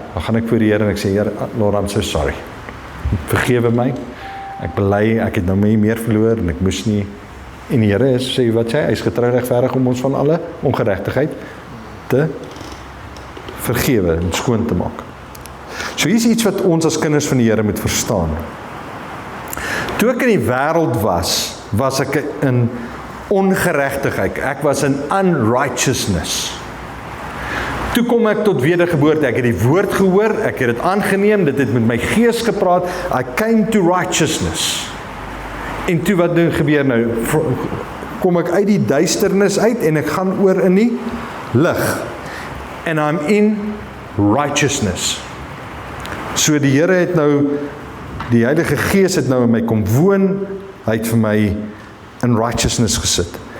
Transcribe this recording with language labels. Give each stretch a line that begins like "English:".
Afrikaans: Dan gaan ek voor die Here en ek sê, Here,
English: Lord, I'm so sorry.
Afrikaans: Vergewe my. Ek bely, ek het nou my meer verloor en ek moes nie. En die Here sê, wat sê hy? Hy is getrou regverdig om ons van alle ongeregtigheid te vergewe en skoon te maak. So hier is iets wat ons as kinders van die Here moet verstaan. Toe ek in die wêreld was ek in ongeregtigheid. Ek was in unrighteousness. Toe kom ek tot wedergeboorte. Ek het die woord gehoor, ek het dit aangeneem, dit het met my gees gepraat.
English: I came to righteousness.
Afrikaans: En toe wat gebeur nou? Kom ek uit die duisternis uit en ek gaan oor in die lig.
English: And I'm in righteousness.
Afrikaans: So die Here het nou, die Heilige Gees het nou in my kom woon, hy het vir my in righteousness gesit.